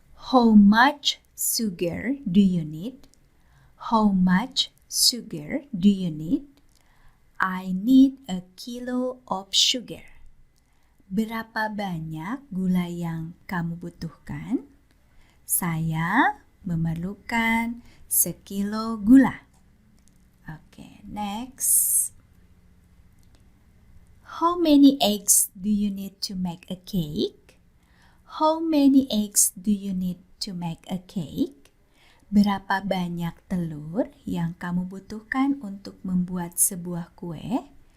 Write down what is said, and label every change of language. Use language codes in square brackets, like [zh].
[en] How much sugar do you need? How much sugar do you need? I need a kilo of sugar. [id] Berapa banyak gula yang kamu butuhkan? Saya memerlukan sekilo gula. [en] Oke, next. How many eggs do you need to make a cake? How many eggs do you need to make a cake? [id] Berapa banyak telur yang kamu butuhkan untuk membuat sebuah kue?